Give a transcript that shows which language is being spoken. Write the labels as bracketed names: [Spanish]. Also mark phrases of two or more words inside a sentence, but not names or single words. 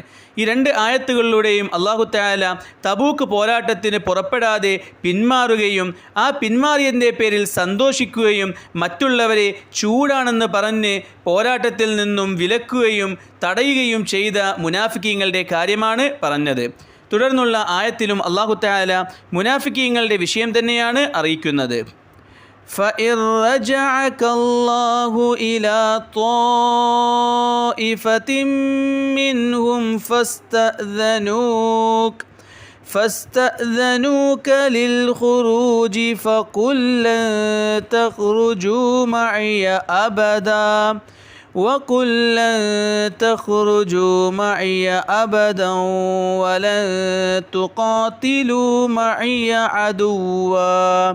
[Malayalam] ഈ രണ്ട് ആയത്തുകളിലൂടെയും [Arabic] الله تعالى [Malayalam] തബൂക്ക് പോരാട്ടത്തിന് പുറപ്പെടാതെ പിന്മാറുകയും ആ പിന്മാറിയതിൻ്റെ പേരിൽ സന്തോഷിക്കുകയും മറ്റുള്ളവരെ ചൂടാണെന്ന് പറഞ്ഞ് പോരാട്ടത്തിൽ നിന്നും വിലക്കുകയും തടയുകയും ചെയ്ത മുനാഫിക്കീങ്ങളുടെ കാര്യമാണ് പറഞ്ഞത്. തുടർന്നുള്ള ആയത്തിലും [Arabic] الله تعالى [Malayalam] മുനാഫിക്കീങ്ങളുടെ വിഷയം തന്നെയാണ് അറിയിക്കുന്നത്. [Arabic] فَإِن رَّجَعَكَ اللَّهُ إِلَى طَائِفَةٍ مِّنْهُمْ فاستأذنوك للخروج فقل لن تخرجوا معي أبدا وقل لن تخرجوا معي أبدا ولن تقاتلوا معي عدوا